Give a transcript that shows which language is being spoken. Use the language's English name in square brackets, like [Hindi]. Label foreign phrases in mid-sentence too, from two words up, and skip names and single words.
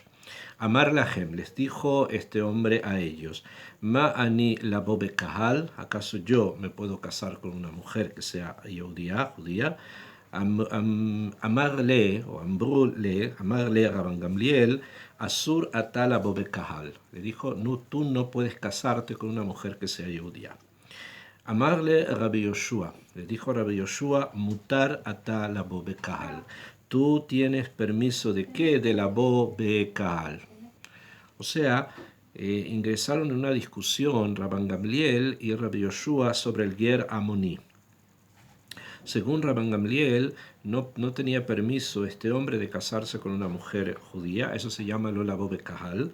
[Hebrew] אמר להם, [Spanish] les dijo este hombre a ellos, [Hebrew] מה אני לבוא בקהל, [Spanish] ¿acaso yo me puedo casar con una mujer que sea judía? [Hebrew] אמר לו, o אמר לו רבן גמליאל, אסור אתה לבוא בקהל. [Spanish] Le dijo, no, tú no puedes casarte con una mujer que sea judía. [Hebrew] אמר לו רבי יהושע, [Spanish] le dijo a Rabbi Yoshua, [Hebrew] מותר אתה לבוא בקהל. [Spanish] Tú tienes permiso de qué? De [Hebrew] לבוא בקהל. [Spanish] O sea, ingresaron en una discusión Rabban Gamliel y Rabbi Yoshua sobre el [Hebrew] גר עמוני. [Spanish] Según Rabban Gamliel, no tenía permiso este hombre de casarse con una mujer judía, eso se llama [Hebrew] לא לבוא בקהל.